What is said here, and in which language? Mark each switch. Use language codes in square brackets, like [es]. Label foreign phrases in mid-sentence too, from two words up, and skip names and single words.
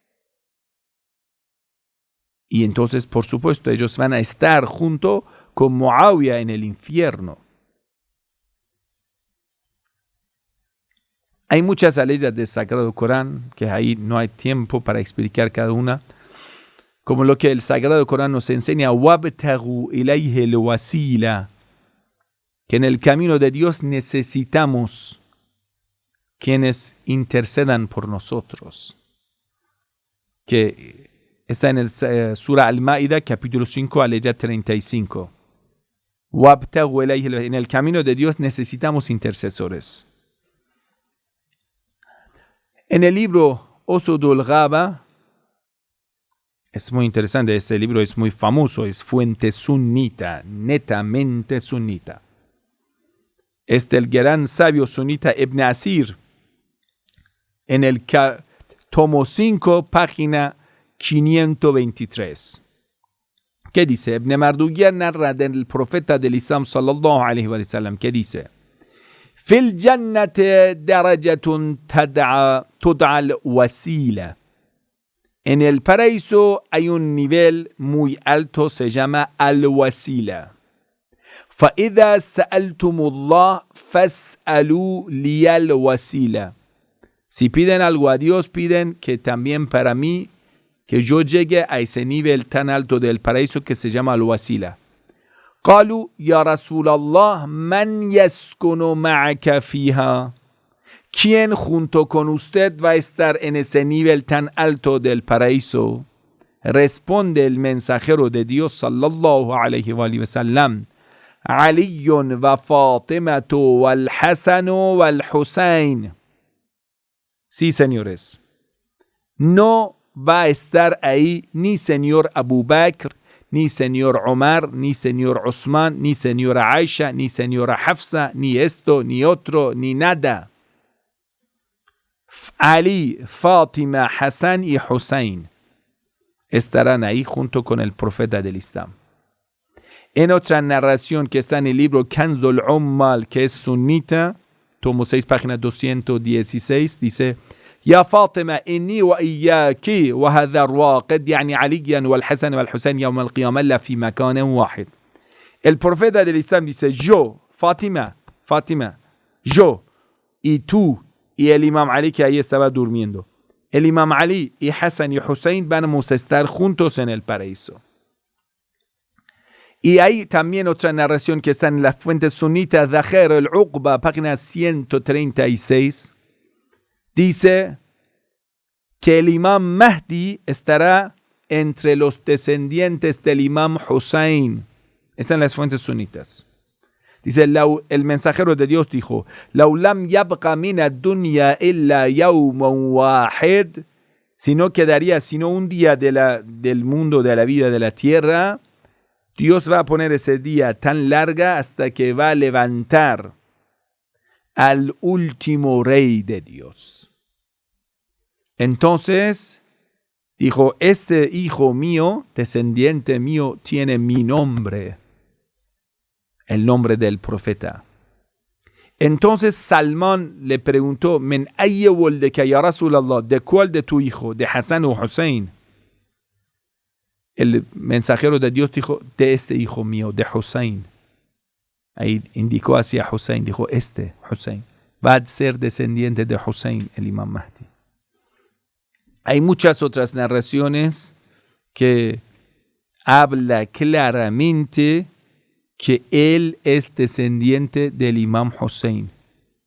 [es] Y entonces, por supuesto, ellos van a estar junto con Muawiyah en el infierno. Hay muchas leyes del Sagrado Corán, que ahí no hay tiempo para explicar cada una, como lo que el Sagrado Corán nos enseña, [ar] وَابْتَغُوا إِلَيْهِ الْوَسِيلَةَ, [es] que en el camino de Dios necesitamos quienes intercedan por nosotros. Que está en el Surah Al-Ma'idah, capítulo 5, aleya 35. [ar] وَابْتَغُوا إِلَيْهِ, [es] en el camino de Dios necesitamos intercesores. En el libro Usudul Ghaba, es muy interesante, este libro es muy famoso, es fuente sunita, netamente sunita. Es del gran sabio sunita Ibn Asir, en el tomo 5, página 523. ¿Qué dice? Ibn Mardugiyah narra del profeta del Islam [ar] صلى الله عليه وسلم, [es] ¿qué dice? [ar] في الجنة درجة تدعى الوسيلة. [es] En el paraíso hay un nivel muy alto, se llama al-wasila. [ar] فإذا سألتم الله فاسألوا لي الوسيلة. [es] Si piden algo a Dios, piden que también para mí, que yo llegue a ese nivel tan alto del paraíso que se llama al-wasila. [ar] قالوا يا رسول الله من يسكن معك فيها. [es] ¿Quién junto con usted va a estar en ese nivel tan alto del paraíso? Responde el mensajero de Dios [ar] صلى الله عليه وسلم: علي وفاطمة والحسن والحسين. [es] Sí, señores. No va a estar ahí ni señor Abu Bakr, ni señor Omar, ni señor Usman, ni señora Aisha, ni señora Hafsa, ni esto, ni otro, ni nada. Ali, Fátima, Hassan y Hussein estarán ahí junto con el profeta del Islam. En otra narración que está en el libro Kanzul Ummal, que es sunita, tomo 6, página 216, dice: [ar] يا فاطمة إني وإياك وهذا الواقد يعني عليا والحسن والحسين يوم القيامة لا في مكان واحد. [es] El profeta del Islam dice: yo, Fátima, yo y tú y el Imam Ali, que ahí estaba durmiendo, el Imam Ali y Hassan y Hussein vamos a estar juntos en el paraíso. Y hay también otra narración que está en la fuente sunita Dhakhir al-Uqba, página 136. Dice que el Imam Mahdi estará entre los descendientes del Imam Hussein. Están las fuentes sunitas. Dice, el mensajero de Dios dijo: [ar] لو لم يبق من الدنيا إلا يوم واحد, [es] si no quedaría sino un día del mundo, de la vida de la tierra, Dios va a poner ese día tan larga hasta que va a levantar al último rey de Dios. Entonces dijo: este hijo mío, descendiente mío, tiene mi nombre, el nombre del profeta. Entonces Salmán le preguntó: [ar] ¿من أي ولدك يا رسول الله? [es] ¿De cuál de tu hijo? ¿De Hassan o Hussein? El mensajero de Dios dijo: de este hijo mío, de Hussein. Ahí indicó hacia Hussein, dijo: este Hussein va a ser descendiente de Hussein, el Imam Mahdi. Hay muchas otras narraciones que habla claramente que él es descendiente del Imam Hussein.